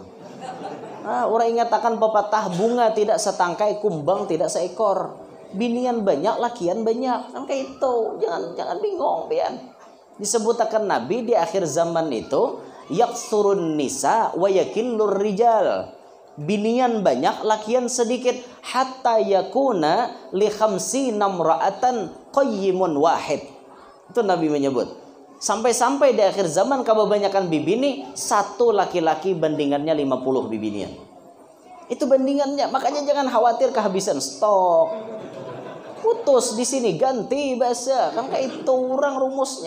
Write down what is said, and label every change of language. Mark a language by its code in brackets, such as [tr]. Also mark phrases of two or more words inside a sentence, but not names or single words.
[bjn] Nah, orang ingatakan pepatah bunga tidak setangkai, kumbang tidak seekor. Binian banyak, lakian banyak. Kan kayak itu. Jangan bingung pian. Disebutkan Nabi di akhir zaman itu [ar] يكثر النساء ويقل الرجال. [bjn] Binian banyak, lakian sedikit. [ar] حتى يكون لخمسين امرأة قيم واحد. [bjn] Itu Nabi menyebut. Sampai-sampai di akhir zaman kebanyakan bibini, satu laki-laki bandingannya 50 bibinian. Itu bandingannya. Makanya jangan khawatir kehabisan stok. Putus di sini ganti bahasa. Kan kayak itu orang rumusnya.